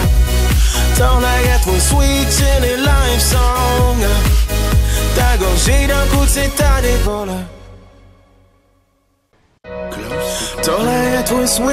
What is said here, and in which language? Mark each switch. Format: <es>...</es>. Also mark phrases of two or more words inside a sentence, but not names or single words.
<cs>Tohle je tvůj</cs> <en>sweet chilly life song,</en> <cs>tak ho žij, dokud jsi tady, vole. Tohle je tvůj sweet</cs>